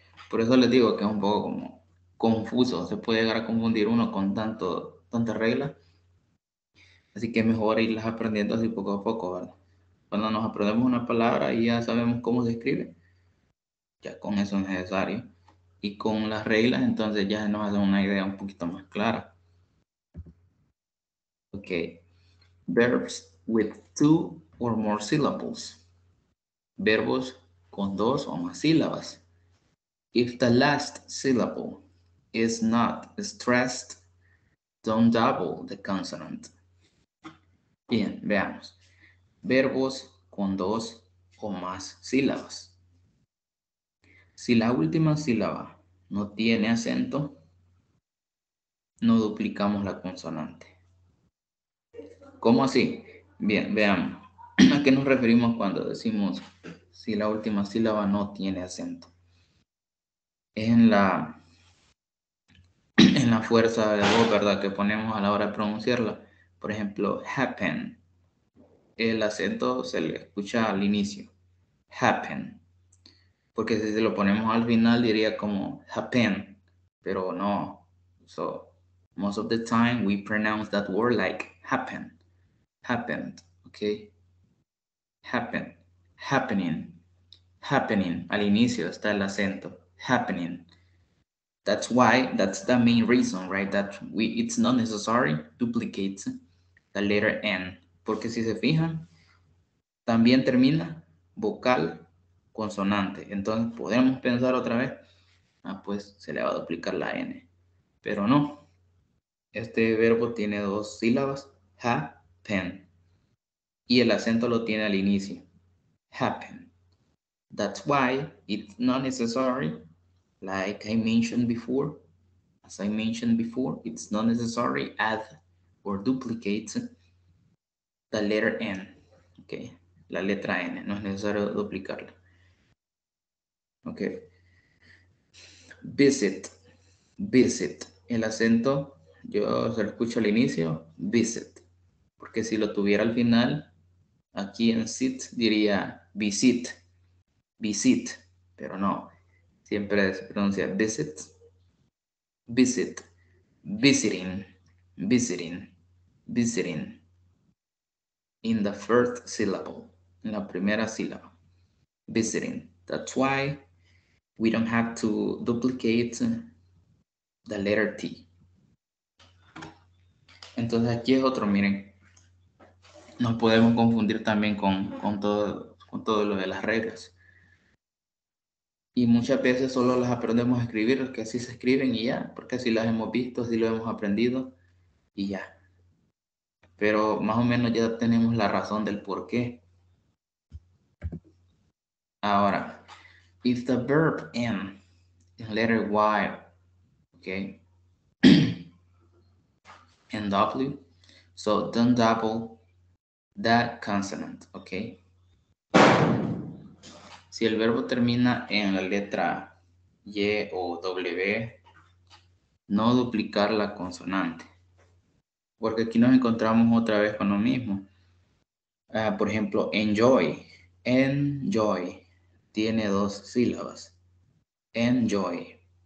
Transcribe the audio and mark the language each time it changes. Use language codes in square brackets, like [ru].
[es] Por eso les digo que es un poco como confuso, se puede llegar a confundir uno con tantas reglas, así que es mejor irlas aprendiendo así poco a poco, ¿verdad? Cuando nos aprendemos una palabra y ya sabemos cómo se escribe, ya con eso es necesario. Y con las reglas, entonces ya nos hace una idea un poquito más clara. Ok. [en] Verbs with two or more syllables. [es] Verbos con dos o más sílabas. [en] If the last syllable is not stressed, don't double the consonant. [es] Bien, veamos. Verbos con dos o más sílabas. Si la última sílaba no tiene acento, no duplicamos la consonante. ¿Cómo así? Bien, veamos. ¿A qué nos referimos cuando decimos si la última sílaba no tiene acento? Es en la fuerza de voz, ¿verdad? Que ponemos a la hora de pronunciarla. Por ejemplo, happen. El acento se le escucha al inicio. Happen. Porque si se lo ponemos al final diría como happen. Pero no. [en] So, most of the time we pronounce that word like happen. Happened. Okay. Happen. Happening. Happening. [es] Al inicio está el acento. [en] Happening. That's why, that's the main reason, right? That it's not necessary duplicate the letter N. [es] Porque si se fijan, también termina vocal consonante. Entonces podemos pensar otra vez, pues se le va a duplicar la N. Pero no. Este verbo tiene dos sílabas, happen. Y el acento lo tiene al inicio. [en] Happen. That's why it's not necessary, like I mentioned before, as I mentioned before, it's not necessary add or duplicate the letter N, okay, [es] la letra N, no es necesario duplicarla, [en] okay. [es] Visit, visit, el acento, yo se lo escucho al inicio, visit, porque si lo tuviera al final, aquí en sit diría visit, visit, pero no, siempre se pronuncia visit, visit, visiting, visiting, visiting, [en] in the first syllable, [es] en la primera sílaba, visiting. [en] That's why we don't have to duplicate the letter T. [es] Entonces aquí es otro, miren, nos podemos confundir también con todo lo de las reglas. Y muchas veces solo las aprendemos a escribir, que así se escriben y ya, porque así las hemos visto, así lo hemos aprendido y ya. Pero más o menos ya tenemos la razón del por qué. [en] Ahora, if the verb end in letter Y, okay, and W, so don't double that consonant, okay. [es] Si el verbo termina en la letra Y o W, no duplicar la consonante, porque aquí nos encontramos otra vez con lo mismo. Por ejemplo, enjoy. Enjoy. Tiene 2 sílabas. Enjoy.